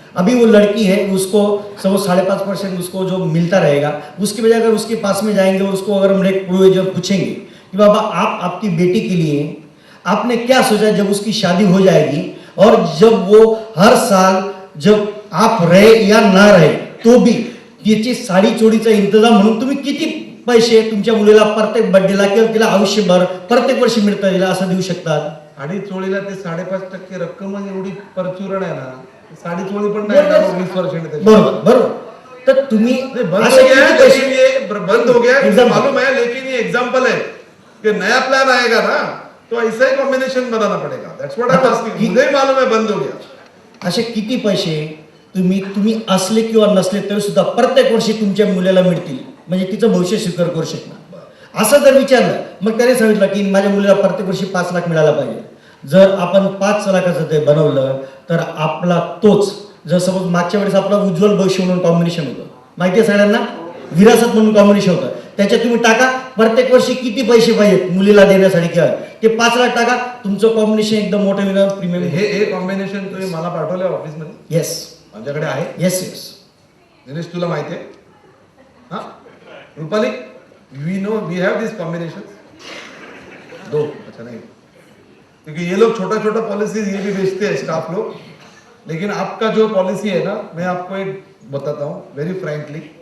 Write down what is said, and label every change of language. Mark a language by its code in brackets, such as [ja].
[hi] अभी वो लड़की है, उसको सपोज 5.5% उसको जो मिलता रहेगा, उसकी वजह अगर उसके पास में जाएंगे और उसको अगर हम जब पूछेंगे कि बाबा आप आपकी बेटी के लिए आपने क्या सोचा जब उसकी शादी हो जाएगी, और जब वो हर साल जब आप रहे या ना रहे तो भी [mr] याची साडी चोळीचा इंतजाम म्हणून तुम्ही किती पैसे तुमच्या मुलीला प्रत्येक बर्थडेला किंवा तिला आयुष्यभर प्रत्येक वर्षी मिळतं तिला असं देऊ शकतात? साडी चोळीला ते 5.5% रक्कम एवढी परचुरण आहे ना, साडी चोळी पण नाही 20 वर्षांनी। बरोबर बरोबर, तर तुम्ही [hi] बंद हो गया, लेकिन ये बंद हो गया, मालूम है, लेकिन ये एग्जांपल है कि नया प्लान आएगा ना तो ऐसा ही कॉम्बिनेशन बनाना पड़ेगा। [en] that's what I am asking, [hi] मुझे मालूम है बंद हो गया। [mr] असे किती पैसे तुम्ही असले किंवा नसले तरी सुद्धा प्रत्येक वर्षी तुमच्या मुलीला मिळतील, म्हणजे तिचं भविष्य स्वीकार करू शकणार? असं जर विचारलं, मग त्याने सांगितलं की माझ्या मुलीला प्रत्येक वर्षी 5 लाख मिळायला पाहिजे। जर आपण 5 लाखाचं ते बनवलं तर आपला तोच, जर सपोज मागच्या वेळेस आपला उज्ज्वल भविष्य म्हणून कॉम्बिनेशन होतं, माहिती आहे सगळ्यांना, विरासत म्हणून कॉम्बिनेशन होतं, त्याच्यात तुम्ही टाका प्रत्येक वर्षी किती पैसे पाहिजेत मुलीला देण्यासाठी, किंवा ते 5 लाख टाका, तुमचं कॉम्बिनेशन एकदम मोठं मिळणार प्रीमियम। हे कॉम्बिनेशन तुम्ही मला पाठवलंय ऑफिस मध्ये? येस, माझ्याकडे आहे। येस येस, दिनेश तुला माहिती आहे? [hi] हाँ Rupali, [en] we have this combination 2, [hi] अच्छा नहीं, क्योंकि ये लोग छोटा छोटा पॉलिसीज ये भी बेचते हैं स्टाफ लोग, लेकिन आपका जो पॉलिसी है ना, मैं आपको एक बताता हूँ [en] Very frankly.